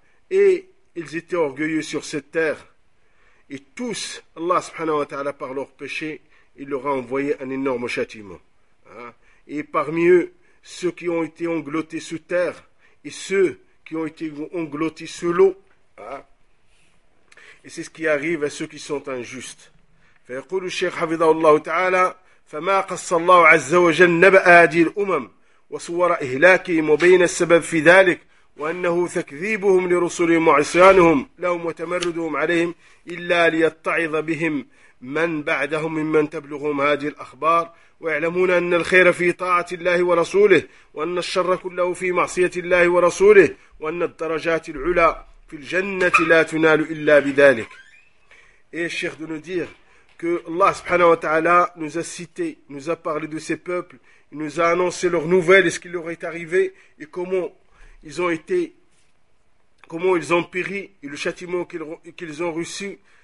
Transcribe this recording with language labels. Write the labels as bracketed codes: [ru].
[fr] Et ils étaient orgueilleux sur cette terre. Et tous, Allah subhanahu wa ta'ala, par leur péché, il leur a envoyé un énorme châtiment. Et parmi eux, ceux qui ont été engloutis sous terre, et ceux qui ont été engloutis sous l'eau. Et c'est ce qui arrive à ceux qui sont injustes. [ar] فَيَقُولُ الشَّيْخُ حَفِظَهُ اللَّهُ تَعَالَى فَمَا قَصَّ اللَّهُ عَزَّ وَجَلَّ نَبَأَ هَذِهِ الْأُمَمِ وَصُوَرَ إِهْلَاكِهِمْ وَبَيَّنَ السَّبَبَ فِي ذَلِكَ وأنه تكذيبهم لرسلهم وعصيانهم لهم وتمردهم عليهم إلا ليتعظ بهم من بعدهم ممن تبلغهم هذه الأخبار، ويعلمون أن الخير في طاعة الله ورسوله، وأن الشر كله في معصية الله ورسوله، وأن الدرجات العلى في الجنة لا تنال إلا بذلك. [fr] Et Cheikh de nous dire que Allah subhanahu wa ta'ala nous a cités, nous a parlé de ces peuples, il nous a annoncé leurs nouvelles et ce qui leur est arrivé et comment ils ont été, comment ils ont péri et le châtiment qu'ils ont reçu.